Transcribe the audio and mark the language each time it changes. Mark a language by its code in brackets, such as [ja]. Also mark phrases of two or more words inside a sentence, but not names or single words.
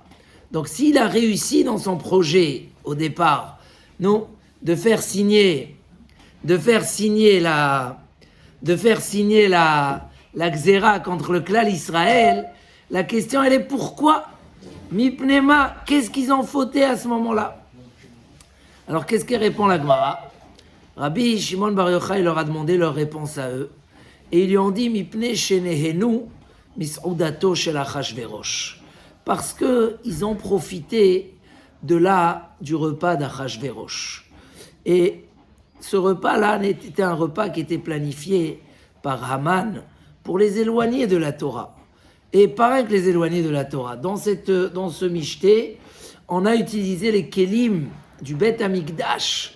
[fr] Donc s'il a réussi dans son projet au départ, nous, de faire signer la xéra contre le clan Israël, la question elle est pourquoi Mipnema, qu'est-ce qu'ils ont fauté à ce moment-là? Alors qu'est-ce qu'elle répond la Gemara? Rabbi Shimon Bar Yochai leur a demandé leur réponse à eux et ils lui ont dit [he] מפני שנהנו מסעודתו של אחשורוש, [fr] parce que ils ont profité du repas d'Achashverosh. Et ce repas-là était un repas qui était planifié par Haman pour les éloigner de la Torah. Et pareil que les éloigner de la Torah. Dans ce michté, on a utilisé les kelim du Bet Amikdash.